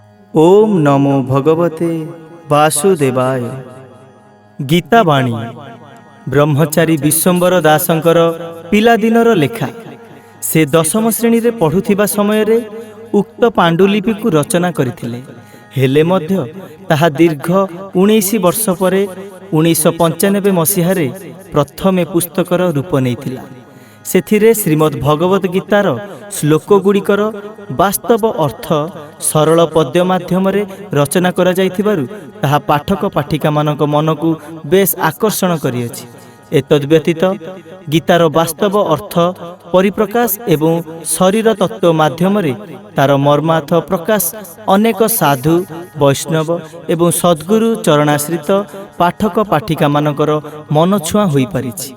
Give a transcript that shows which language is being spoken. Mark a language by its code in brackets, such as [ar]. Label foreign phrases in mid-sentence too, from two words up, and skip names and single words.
[sa] ओम नमो भगवते वासुदेवाय। [or] ଗୀତାବାଣୀ ବ୍ରହ୍ମଚାରୀ ବିଶ୍ୱମ୍ବର ଦାସଙ୍କର ପିଲାଦିନର ଲେଖା। ସେ ଦଶମ ଶ୍ରେଣୀରେ ପଢୁଥିବା ସମୟରେ ଉକ୍ତ ପାଣ୍ଡୁଲିପିକୁ ରଚନା କରିଥିଲେ। ହେଲେ ମଧ୍ୟ ତାହା ଦୀର୍ଘ 19 ବର୍ଷ ପରେ 1995 ମସିହାରେ ପ୍ରଥମେ ପୁସ୍ତକର ରୂପ ନେଇଥିଲା। ସେଥିରେ ଶ୍ରୀମଦ୍ ଭଗବତ ଗୀତାର ଶ୍ଲୋକ ଗୁଡ଼ିକର ବାସ୍ତବ ଅର୍ଥ ସରଳ ପଦ୍ୟ ମାଧ୍ୟମ ରଚନା କରାଯାଇଥିବାରୁ ତାହା ପାଠକ ପାଠିକା ମାନଙ୍କ ମନକୁ ବେଶ ଆକର୍ଷଣ କରିଅଛି। ଏତଦ୍ବ୍ୟତୀତ ଗୀତାର ବାସ୍ତବ ଅର୍ଥ ପରିପ୍ରକାଶ ଏବଂ ଶରୀର ତତ୍ତ୍ୱ ମାଧ୍ୟମ ତାର ମର୍ମାର୍ଥ ପ୍ରକାଶ ଅନେକ ସାଧୁ ବୈଷ୍ଣବ ଏବଂ ସଦ୍ଗୁରୁ ଚରଣାଶ୍ରିତ ପାଠକ ପାଠିକା ମାନଙ୍କର ମନ ଛୁଆଁ ହୋଇପାରିଛି।